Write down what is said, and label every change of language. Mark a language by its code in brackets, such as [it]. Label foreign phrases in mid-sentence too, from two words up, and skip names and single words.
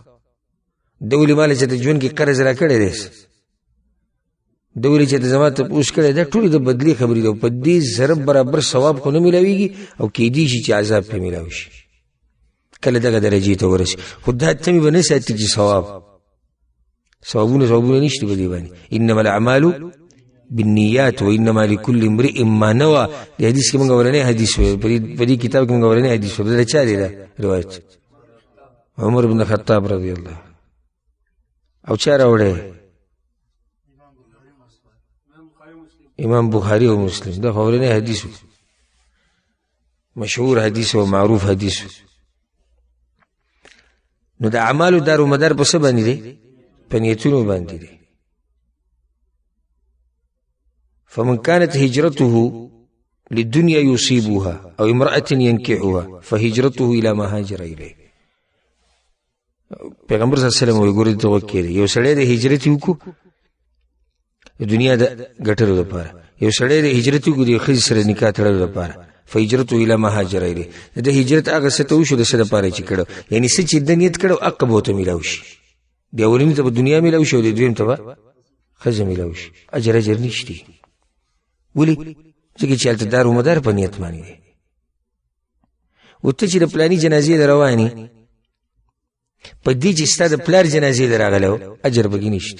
[ps] ده ولې ما له چېرته ژوند کې قرض را کړی دی، ده ولې چېرته زما تپوس کړی. دا ټولې د بدلې خبرې ده، په دې ضرب برابر ثواب خو نه میلاویږي او کیدی شي چې عذاب پرې میلاوي شي کله دغه درجې ته ورسي. خو دا تمې به نه ساتي چې ثوابونه نشته په دې باندې. [ar] انما الاعمال بالنیات وانما لكل امرئ ما نوى. [ps] د حدیث کې موږ اولنی حدیث وایو، په دې کتاب کې موږ اولنی حدیث وایو. دا چا دی دا روایت؟ عمر بن خطاب [ar] رضی الله. [ps] او چا راوړی؟ امام بخاری او مسلم. دا اولنی حدیث و، مشهور حدیث او معروف حدیث. نو د اعمالو دار و مدار په څه باندې دی؟ په نیتونو باندې دی. [ar] فمن كانت هجرته للدنيا يصيبها او امرأة ينكحها فهجرته الى ما هاجر اليه. [ps] پیغمبر [ar] صلی الله علیه وسلم [ps] وګورئ ته وکړي یو سړی د هجرت وکړو د دنیا د ګټلو لپاره، یو سړی د هجرت وکړو د ښځې سره نکاح تړلو لپاره، [ar] فهجرته الى ما هاجر اليه. [ps] د هجرت هغه څه ته وشو د څه دپاره چې کړو، یعنې څه چې د نیت کړو حق به ورته میلاو شي. د اولني ته به دنیا میلاو شي او د دویم ته به ښځه میلاو شي. اجر نشته. ولې؟ ځکه چې هلته دار و مدار په نیت باندې دی. و ته چې د پلاني جنازې د روانې په دې چې ستا د پلار جنازې در راغلی اجر پکې نشته.